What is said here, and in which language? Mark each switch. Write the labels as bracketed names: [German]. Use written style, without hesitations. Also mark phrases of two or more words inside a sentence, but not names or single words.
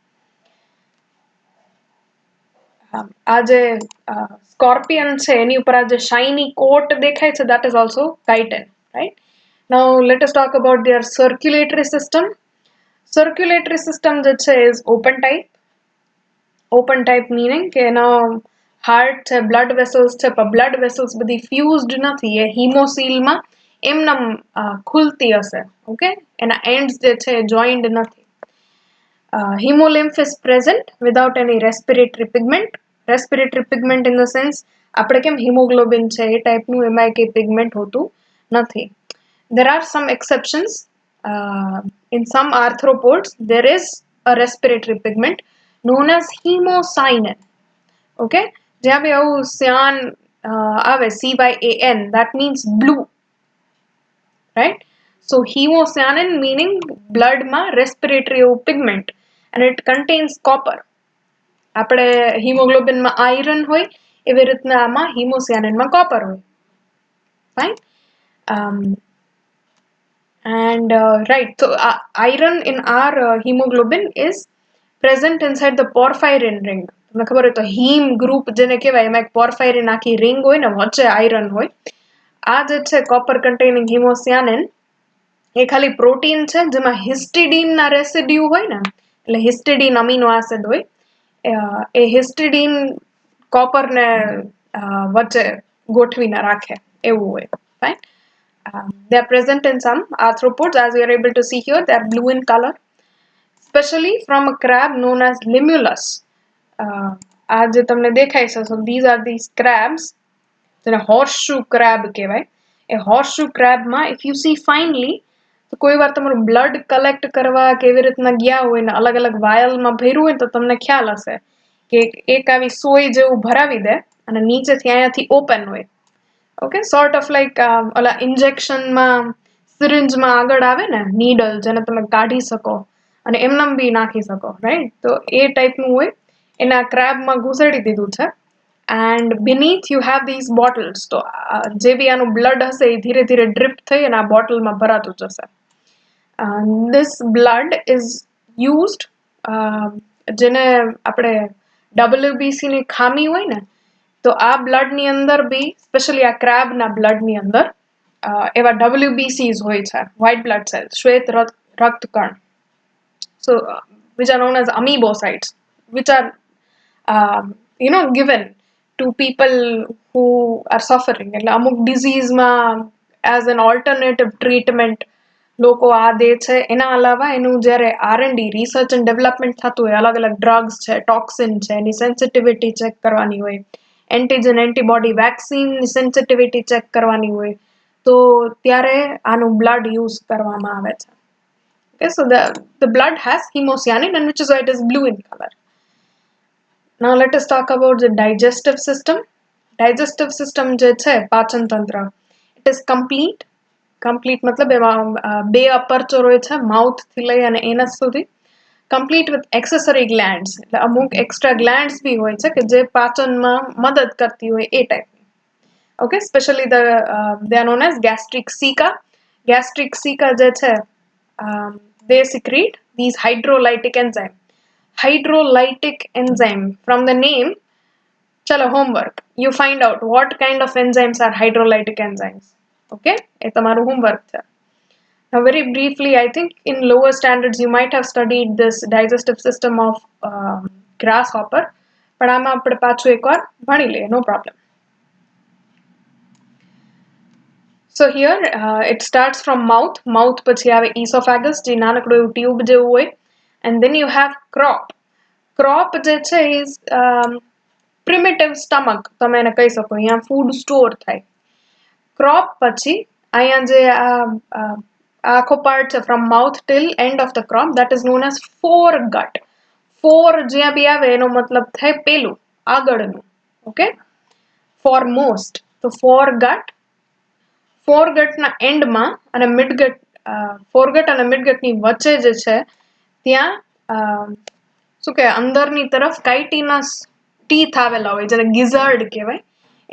[Gujarati] આ જે સ્કોર્પિયન છે એની ઉપર આ જે [English] shiny coat [Gujarati] દેખાય છે [English] that is also chitin, right? Now let us talk about their circulatory system. Circulatory system [Gujarati] જે છે [English] is open type. Open type meaning [Gujarati] કે એનો હાર્ટ છે, [English] blood vessels [Gujarati] છે, પણ [English] blood vessels [Gujarati] બધી ફ્યુઝડ નથી, એ હિમોસીલમાં એમનેમ ખુલતી હશે. ઓકે, એના એન્ડ્સ જે છે જોઈન્ડ નથી. [English] Hemolymph is present without any respiratory pigment. Respiratory pigment in the sense [Gujarati] આપણે કેમ હિમોગ્લોબિન છે એ ટાઈપનું એમાં કંઈ પિગમેન્ટ હોતું નથી. [English] There are some exceptions. In some arthropods there is a respiratory pigment known as hemocyanin. Okay, [Gujarati] જ્યાં બી આવું [English] cyan આવે CYAN, that means blue, right? So hemocyanin meaning blood માં respiratory pigment and it contains copper. [Gujarati] આપણે હિમોગ્લોબિનમાં આયરન હોય એવી રીતના આમાં હિમોસિયાનિનમાં કોપર હોય. [English] Fine. Right, so iron in our hemoglobin is present inside the porphyrin ring. [Gujarati] તમને ખબર હોય તો [English] heme group [Gujarati] જેને કહેવાય એમાં એક પોર્ફાયરિન આખી રિંગ હોય ને વચ્ચે આયરન હોય. આ જે છે [English] copper containing [Gujarati] હિમોસિયાનિન એ ખાલી પ્રોટીન છે જેમાં હિસ્ટિડીનના રેસિડ્યુ હોય ને, એટલે હિસ્ટિડીન [English] amino acid [Gujarati] હોય, એ હિસ્ટિડીન કોપરને વચ્ચે ગોઠવીને રાખે એવું હોય. [English] Fine. They are present in some arthropods, as you are able to see here. They are blue in color, especially from a crab known as Limulus. [Gujarati] આ જે તમને દેખાય છે, [English] so these are these crabs, જેને horseshoe crab કહેવાય. એ horseshoe crabમાં if you see finely, [Gujarati] તો કોઈ વાર તમારું બ્લડ કલેક્ટ કરવા કેવી રીતના ગયા હોય ને અલગ અલગ વાયલમાં ભર્યું હોય તો તમને ખ્યાલ હશે કે એક આવી સોય જેવું ભરાવી દે અને નીચેથી અહીંયાથી ઓપન હોય. ઓકે, [English] sort of like [Gujarati] ઓલા ઇન્જેક્શનમાં સિરિંજમાં આગળ આવે ને નીડલ જેને તમે કાઢી શકો અને એમનામ બી નાખી શકો, રાઈટ? તો એ ટાઈપનું હોય, એના ક્રેબમાં ઘુસેડી દીધું છે. [English] And beneath you have these bottles. [Gujarati] તો જે બી આનું બ્લડ હશે એ ધીરે ધીરે ડ્રિપ થઈ અને આ બોટલમાં ભરાતું જશે. [English] This blood is used, [Gujarati] જેને આપણે WBC ની ખામી હોય ને તો આ બ્લડની અંદર બી સ્પેશિયલી આ ક્રેબના બ્લડની અંદર એવા WBCs હોય છે, [English] white blood cells, [Gujarati] શ્વેત રક્તકણ, [English] so which are known as amoebocytes, which are given to people who are suffering. [Gujarati] એટલે અમુક ડિઝીઝમાં [English] as an alternative treatment [Gujarati] લોકો આ દે છે. એના અલાવા એનું જ્યારે [English] R&D research and development [Gujarati] થતું હોય, અલગ અલગ ડ્રગ્સ છે, ટોક્સિન છે, એની સેન્સિટિવિટી ચેક કરવાની હોય, [English] antigen antibody [Gujarati] વેક્સિનની સેન્સિટિવિટી ચેક કરવાની હોય, તો ત્યારે આનું બ્લડ યુઝ કરવામાં આવે છે. [English] Okay, so the blood has hemocyanin and which is why it is blue in color. Now let us talk about the digestive system. Digestive system [Gujarati] જે છે પાચન તંત્ર, [English] it is complete [Gujarati] મતલબ એમાં બે અપર્ચર હોય છે, માઉથ થી લઈ અને એનસ સુધી, [English] complete with accessory glands. [Gujarati] એટલે અમુક [English] extra glands [Gujarati] બી હોય છે કે જે પાચનમાં મદદ કરતી હોય એ ટાઈપની. [English] Okay, specially they are known as gastric ceca. Gastric ceca [Gujarati] જે છે [English] they secrete these hydrolytic enzyme. Hydrolytic enzyme, from the name, chalo homework, you find out what kind of enzymes are hydrolytic enzymes. [Gujarati] Okay, એ તમારું homework છે. [English] Now very briefly, I think in lower standards you might have studied this digestive system of grasshopper, but [Gujarati] આમાં આપણે પાછું એકવાર ભણી લઈએ, [English] no problem. So here it starts from mouth [Gujarati] પછી આવે [English] esophagus, [Gujarati] જે નાનકડું એવું ટ્યુબ જેવું હોય, [English] and then you have crop [Gujarati] જે છે [English] is primitive stomach, [Gujarati] તમે એને કહી શકો, અહીંયા [English] food store [Gujarati] થાય. [English] crop [Gujarati] પછી અહીંયા જે આખો [English] part છે from mouth till end of the crop, that is known as foregut. [Gujarati] જ્યાં બી આવે એનો મતલબ થાય પેલું આગળનું. ઓકે, foremost, તો foregut ના એન્ડમાં અને midgut, foregut અને midgut ની વચ્ચે જે છે ત્યાં શું કે અંદરની તરફ [English] chitinous teeth [Gujarati] આવેલા હોય જેને gizzard કહેવાય.